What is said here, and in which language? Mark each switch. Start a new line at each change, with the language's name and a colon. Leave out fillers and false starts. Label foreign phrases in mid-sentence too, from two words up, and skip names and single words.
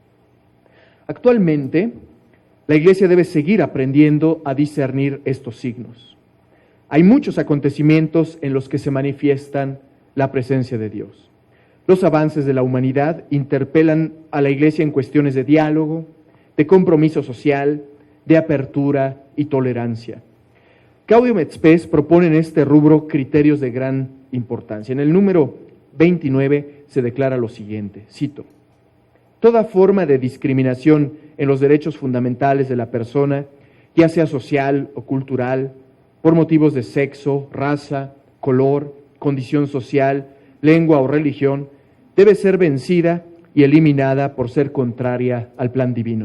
Spanish: Actualmente, la Iglesia debe seguir aprendiendo a discernir estos signos. Hay muchos acontecimientos en los que se manifiestan la presencia de Dios. Los avances de la humanidad interpelan a la Iglesia en cuestiones de diálogo, de compromiso social, de apertura y tolerancia. Gaudium et Spes propone en este rubro criterios de gran importancia. En el número 29 se declara lo siguiente, cito: toda forma de discriminación en los derechos fundamentales de la persona, ya sea social o cultural, por motivos de sexo, raza, color, condición social, lengua o religión, debe ser vencida y eliminada por ser contraria al plan divino.